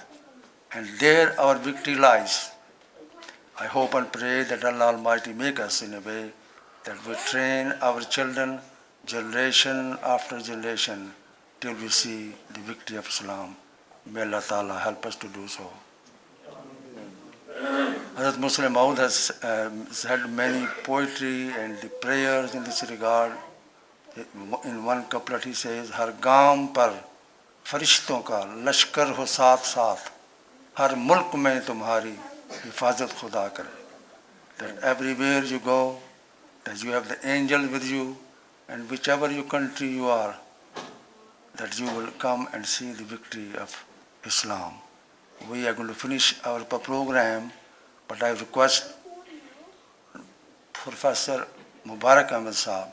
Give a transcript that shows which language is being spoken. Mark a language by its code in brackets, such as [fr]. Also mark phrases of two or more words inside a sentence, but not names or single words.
[en] And there our victory lies. I hope and pray that Allah Almighty make us in a way that we train our children generation after generation till we see the victory of Islam. May Allah Ta'ala help us to do so. Hazrat Musleh Maud has said many poetry and the prayers in this regard. In one couplet he says, [ur] ہر گام پر فرشتوں کا لشکر ہو ساتھ ساتھ، ہر ملک میں تمہاری حفاظت خدا کرے. [en] That everywhere you go, that you have the angel with you, and whichever your country you are, that you will come and see the victory of Islam. We are going to finish our program, but I request Professor Mubarak Ahmed Saab.